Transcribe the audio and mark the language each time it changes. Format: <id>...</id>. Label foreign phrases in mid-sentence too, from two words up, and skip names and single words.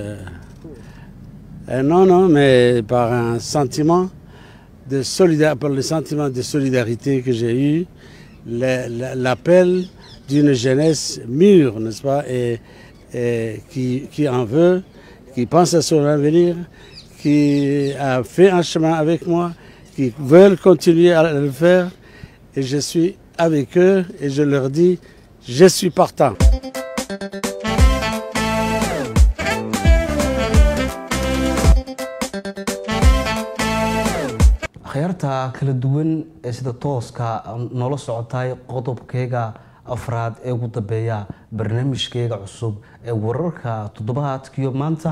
<fr>mais par un sentiment de solidarité, par le sentiment de solidarité que j'ai eu, l'appel d'une jeunesse mûre, n'est-ce pas? Et qui en veut, qui pense à son avenir, qui a fait un chemin avec moi, qui veulent continuer à le faire. Et je suis avec eux et je leur dis, je suis partant.</fr> <so>khayarta kala duwan ee sida tooska nolol socotay qodobkeega afraad ee ugu dambeeya barnaamijkeega cusub ee wararka toddobaadkiyo maanta</so>